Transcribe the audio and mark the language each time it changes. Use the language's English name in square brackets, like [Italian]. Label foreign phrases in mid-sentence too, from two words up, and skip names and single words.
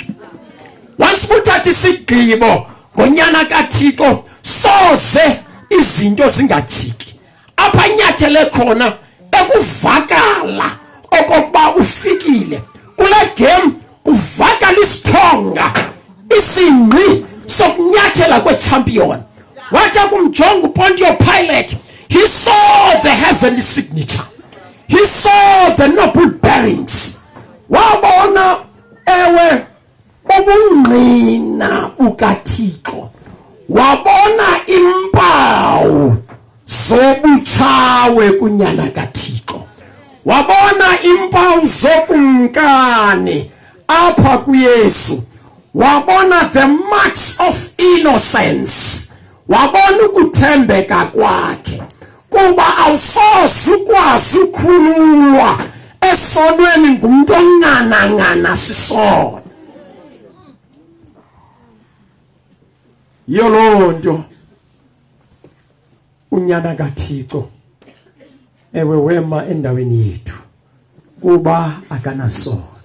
[Xhosa] Once uthatha isigqibo ngonyana kaThixo, soze izinto zingatshiki. Apha nyathele khona bekuvakala okokuba ufikile kule game, kuvakala isithonga, isingqi sokunyathela kwechampion. Wathi kumjonga uPontius Pilate, [English] he saw the heavenly signature, he saw the noble bearings. [Xhosa] Wabona ewe ubungqina bukaThixo, wabona impawu zobutshawe kunyana kaThixo, wabona impawu zokumkani apha kuYesu, wabona [English] the marks of innocence, [Xhosa] wabona ukuthembeka kwakhe, kuba awusoze ukwazi ukhululwa esonweni ngumuntu onqananqana sisono. Yiyo loo nto unyana kaThixo ewe wema endaweni yethu, kuba akanasono.